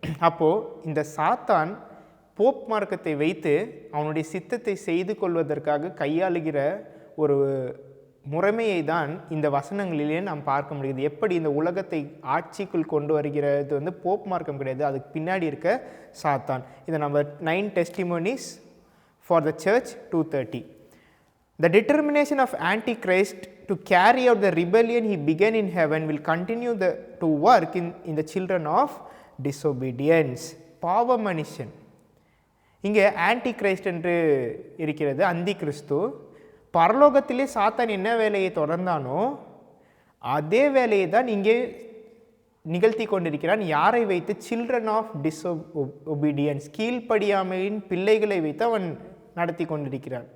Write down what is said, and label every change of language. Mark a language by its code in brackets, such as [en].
[ta] அப்போது இந்த சாத்தான் போப் மார்க்கத்தை வைத்து அவனுடைய சித்தத்தை செய்து கொள்வதற்காக கையாளுகிற ஒரு முறைமையை தான் இந்த வசனங்களிலே நாம் பார்க்க முடியுது. எப்படி இந்த உலகத்தை ஆட்சிக்குள் கொண்டு வருகிறது போப் மார்க்கம் கிடையாது, அதுக்கு பின்னாடி இருக்க சாத்தான். இதை நம்ம 9 Testimonies for the Church 2:30. [en] The determination of Antichrist to carry out the rebellion he began in heaven will continue to work in the children of disobedience. [ta] பாவ மனுஷன். இங்கே ஆன்டி கிரைஸ்ட் என்று இருக்கிறது, அந்தி கிறிஸ்து. பரலோகத்திலே சாத்தான் என்ன வேலையை தொடர்ந்தானோ அதே வேலையை தான் இங்கே நிகழ்த்தி கொண்டிருக்கிறான். யாரை வைத்து? [en] children of disobedience, [ta] கீழ்ப்படியாமையின் பிள்ளைகளை வைத்து அவன் நடத்தி கொண்டிருக்கிறான்.